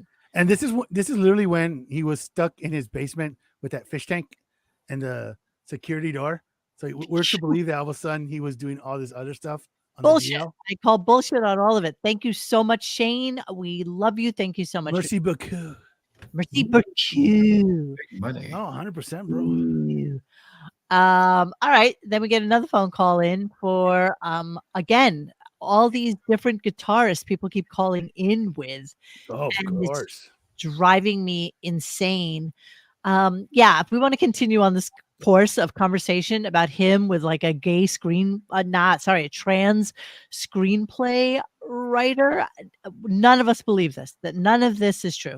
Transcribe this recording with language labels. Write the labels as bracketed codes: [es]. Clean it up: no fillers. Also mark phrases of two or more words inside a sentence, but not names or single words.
[en] and this is literally when he was stuck in his basement with that fish tank and the security door. So we're to believe that all of a sudden he was doing all this other stuff. On Bullshit. The DL. I call bullshit on all of it. Thank you so much, Shane. We love you. Thank you so much. [fr] Merci beaucoup. Merci beaucoup. [en] Money. Oh, 100%, bro. Ooh. All right. Then we get another phone call in for again, all these different guitarists people keep calling in with. Oh, of And it's course. driving me insane. Yeah, if we want to continue on this course of conversation about him with like a gay a trans screenplay writer, none of us believe this, that none of this is true.